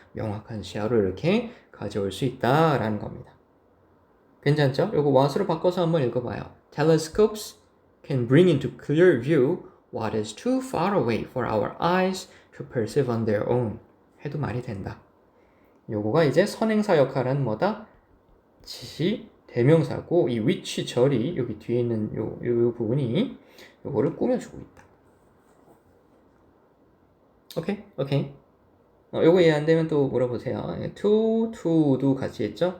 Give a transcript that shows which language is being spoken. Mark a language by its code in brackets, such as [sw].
[ko] 명확한 시야로 이렇게 가져올 수 있다라는 겁니다. 괜찮죠? 요거 what으로 바꿔서 한번 읽어봐요. [en] Telescopes can bring into clear view what is too far away for our eyes to perceive on their own. [ko] 해도 말이 된다. 요거가 이제 선행사 역할은 뭐다? 지시 대명사고 이 which 절이 여기 뒤에 있는 요 부분이 요거를 꾸며주고 있다. 오케이. 요거 이해 안 되면 또 물어보세요. to도 같이 했죠?